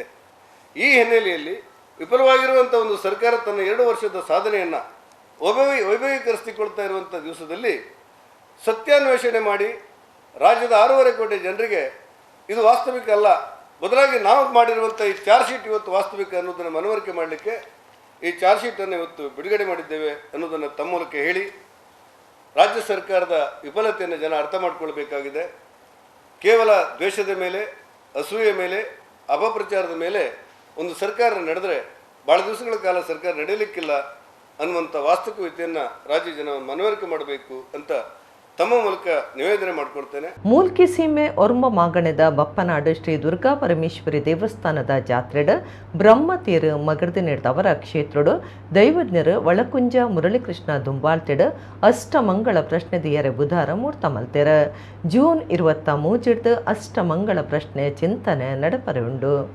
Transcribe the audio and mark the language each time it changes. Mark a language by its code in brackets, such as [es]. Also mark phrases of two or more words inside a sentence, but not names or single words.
[kn] ಈ ಹಿನ್ನೆಲೆಯಲ್ಲಿ ವಿಫಲವಾಗಿರುವಂಥ ಒಂದು ಸರ್ಕಾರ ತನ್ನ 2 ವರ್ಷದ ಸಾಧನೆಯನ್ನು ವೈಭವೀಕರಿಸಿಕೊಳ್ತಾ ಇರುವಂಥ ದಿವಸದಲ್ಲಿ ಸತ್ಯಾನ್ವೇಷಣೆ ಮಾಡಿ ರಾಜ್ಯದ 6.5 ಕೋಟಿ ಜನರಿಗೆ ಇದು ವಾಸ್ತವಿಕ ಅಲ್ಲ, ಬದಲಾಗಿ ನಾವು ಮಾಡಿರುವಂಥ ಈ ಚಾರ್ಜ್ ಶೀಟ್ ಇವತ್ತು ವಾಸ್ತವಿಕ ಅನ್ನೋದನ್ನು ಮನವರಿಕೆ ಮಾಡಲಿಕ್ಕೆ ಈ ಚಾರ್ಜ್ ಶೀಟನ್ನು ಇವತ್ತು ಬಿಡುಗಡೆ ಮಾಡಿದ್ದೇವೆ ಅನ್ನೋದನ್ನು ತಮ್ಮ ಮೂಲಕ ಹೇಳಿ, ರಾಜ್ಯ ಸರ್ಕಾರದ ವಿಫಲತೆಯನ್ನು ಜನ ಅರ್ಥ ಮಾಡಿಕೊಳ್ಬೇಕಾಗಿದೆ. ಕೇವಲ ದ್ವೇಷದ ಮೇಲೆ, ಅಸೂಯೆ ಮೇಲೆ, ಅಪಪ್ರಚಾರದ ಮೇಲೆ ಒಂದು ಸರ್ಕಾರ ನಡೆದರೆ ಭಾಳ ದಿವಸಗಳ ಕಾಲ ಸರ್ಕಾರ ನಡೆಯಲಿಕ್ಕಿಲ್ಲ ಅನ್ನುವಂಥ ವಾಸ್ತವಿಕತೆಯನ್ನು ರಾಜ್ಯ ಜನವನ್ನು ಮನವರಿಕೆ ಮಾಡಬೇಕು ಅಂತ ತಮ್ಮ ಮೂಲಕ ನಿವೇದನೆ ಮಾಡಿಕೊಡ್ತೇನೆ. [tcy] ಮೂಲ್ಕಿ ಸೀಮೆ ಒರ್ಮ ಮಾಗಣದ ಬಪ್ಪನಾಡು ಶ್ರೀ ದುರ್ಗಾ ಪರಮೇಶ್ವರಿ ದೇವಸ್ಥಾನದ ಜಾತ್ರೆಡ್ ಬ್ರಹ್ಮತೀರು ಮಗರ್ದಿ ನಡೆದವರ ಕ್ಷೇತ್ರಡು ದೈವಜ್ಞರು ಒಳಕುಂಜ ಮುರಳೀಕೃಷ್ಣ ದುಂಬಾಳ್ತಿಡ್ ಅಷ್ಟಮಂಗಳ ಪ್ರಶ್ನೆ ದಿಯರೆ ಬುಧವಾರ ಮೂರ್ತ ಮಲ್ತೆರ. ಜೂನ್ 23 ಅಷ್ಟಮಂಗಳ ಪ್ರಶ್ನೆ ಚಿಂತನೆ ನಡಪರೆ ಉಂಡು.